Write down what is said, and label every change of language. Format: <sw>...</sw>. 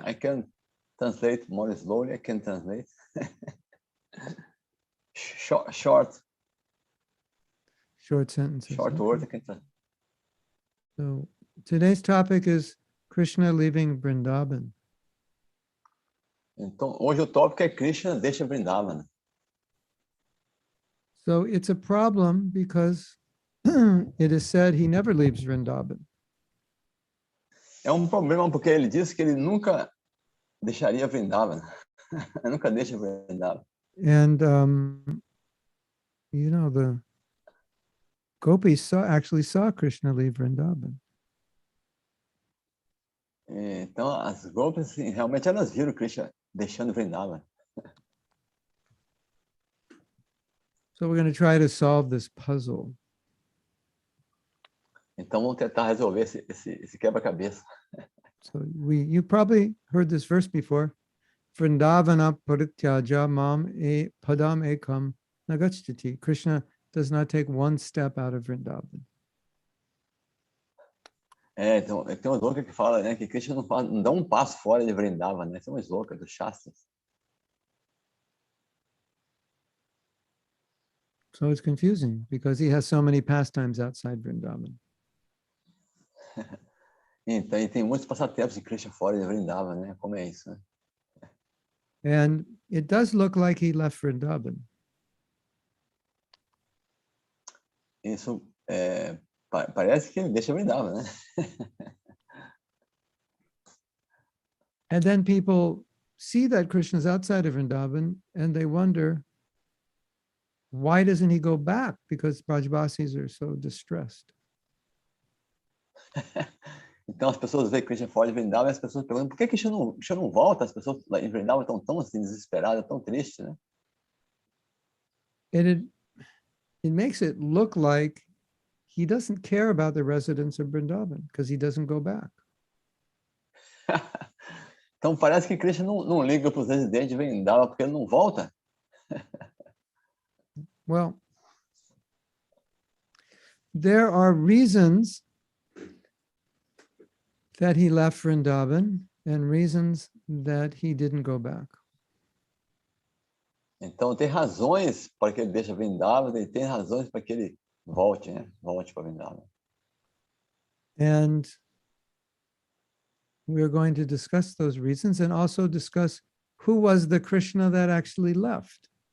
<en>I can translate more slowly. I can translate. short sentences. Short words. I can translate. So, today's topic is Krishna leaving Vrindavan.</en> <pt>Então, hoje o tópico é Krishna deixa Vridavana.</pt> <en>So, it's a problem because it is said he never leaves Vrindavan.</en> <pt>É problema porque ele disse que ele nunca deixaria Vridavana. Nunca deixa Vridavana.</pt> <en>And, the gopis actually saw Krishna leave Vrindavan.</en> <pt>Então, as gopis, realmente, elas viram Krishna deixando Vrindavan.</pt> <en>So we're going to try to solve this puzzle.</en> <pt>Então vamos tentar resolver esse quebra-cabeça.</pt> <en>So you probably heard this verse before.</en> <sa>Vrindavana parityaja mam e padam ekam nagacchati.</sa> <en>Krishna does not take one step out of Vrindavan.</en> <pt>Então, tem um sloka que fala, né, que Krishna não dá um passo fora de Vrindavan, né? Esse é um sloka dos Shastras.</pt> <en>So it's confusing because he has so many pastimes outside Vrindavan.</en> <pt>Então, e tem muitos passatempos de Krishna fora de Vrindavan, né? Como é isso, né?</pt> <en>And it does look like he left Vrindavan.</en> <pt>Isso parece que ele deixa Vrindavan, né?</pt> <en>And then people see that Krishna's outside of Vrindavan and they wonder, why doesn't he go back? Because Brajbasis are so distressed.</en> <pt>Então as pessoas veem Krishna fora de Vrindavan e as pessoas perguntam, por que Krishna não volta? As pessoas lá em Vrindavan estão tão assim, desesperadas, tão tristes, né?</pt> <en>And it makes it look like he doesn't care about the residents of Vrindavan because he doesn't go back.</en> <pt>Então parece que Krishna não liga para os residentes de Vrindavan porque ele não volta.</pt> <en>Well, there are reasons that he left Vrindavan and reasons that he didn't go back.</en> <pt>Então tem razões para que ele deixe Vrindavan e tem razões para que ele volte, né? Volte para Vrindavan.</pt> <en>And we're going to discuss those reasons and also discuss who was the Krishna that actually left.</en>